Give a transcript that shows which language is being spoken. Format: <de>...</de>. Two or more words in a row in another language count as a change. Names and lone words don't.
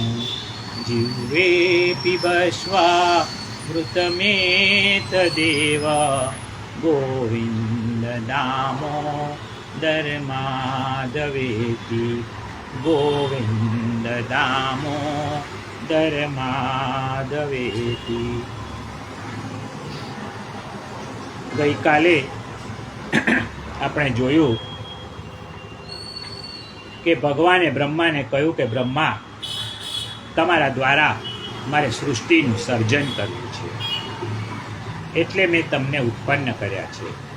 <sa>जिह्वे पिबस्वामृतमेतदेव, गोविन्द दामोदर माधवेति। गोविन्द दामोदर माधवेति।</sa> <gu>ગઈકાલે આપણે જોયું કે ભગવાને બ્રહ્માને કહ્યું કે બ્રહ્મા, તમારા દ્વારા મારે સૃષ્ટિનું સર્જન કરવું છે, એટલે મેં તમને ઉત્પન્ન કર્યા છે.</gu>